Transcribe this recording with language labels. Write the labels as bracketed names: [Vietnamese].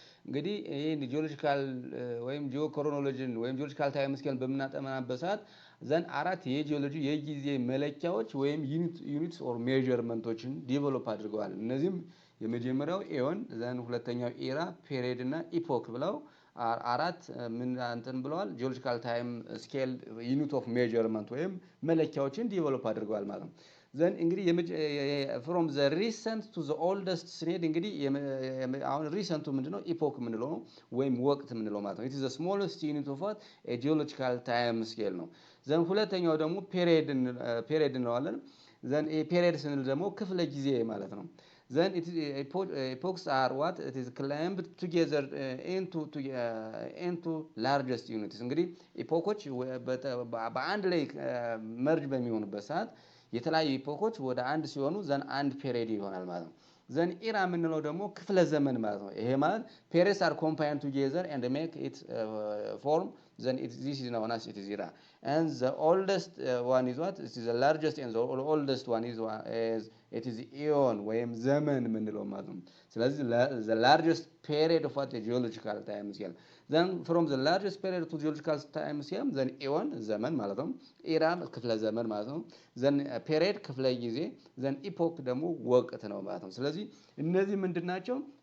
[Amharic] እንግዲህ ይሄን ጂኦሎጂካል ወይም ጂኦክሮኖሎጂን ወይም ጂኦሎጂካል ታይም ስኬል በምናጠናበት ሰዓት ዘን አራት የጂኦሎጂ የጊዜ መለኪያዎች ወይም ዩኒትስ ኦር ሜዠርመንቶችን ዲቨሎፕ አድርገዋል። እነዚህም የመጀመሪያው ኤዮን፣ ዘን ሁለተኛው ኤራ፣ ፔሪድ እና ኢፖክ ብለው አራት ምን እንትን ብለዋል ጂኦሎጂካል ታይም ስኬል ዩኒት ኦፍ ሜዠርመንት ወይም መለኪያዎችን ዲቨሎፕ አድርገዋል ማለት ነው። ዘን እንግዲህ [English] from the recent to the oldest [Amharic] ስንሄድ እንግዲህ አሁን ሪሰንቱ ምንድነው? ኢፖክ ምንለው ነው ወይም ወቅት ምንለው ማለት ነው። [English] it is the smallest unit of what a geological time scale [Amharic] ነው። ዘን ሁለተኛው ደግሞ ፔሪድ እንለዋለን። ዘን ፔሪድ ስንል ደግሞ ክፍለ ጊዜ ማለት ነው። [English] then epochs are what it is clumped together into largest units. [Amharic] እንግዲህ ኢፖኮች በአንድ ላይ መርጅ በሚሆኑበት ሰዓት የተለያዩ ኢፖኮች ወደ አንድ ሲሆኑ ዘን አንድ ፔሪድ ይሆናል ማለት ነው። ዘን ኢራ የምንለው ደግሞ ክፍለ ዘመን ማለት ነው። ይሄ ማለት [English] periods are combined together and make it form, then this is known as it is era. And the oldest one is what it is the largest and the oldest one is it is eon [Amharic] ወይም ዘመን የምንለው ማለት ነው። ስለዚህ [English] the largest period of what the geological time scale, then from the largest period to geological time scale, then eon [Amharic] ዘመን ማለት ነው፣ [English] era [Amharic] ክፍለ ዘመን ማለት ነው፣ [English] then period [Amharic] ክፍለ ጊዜ፣ [English] then epoch [Amharic] ደግሞ ወቅት ነው ማለት ነው። ስለዚህ እነዚህ ምንድናቸው?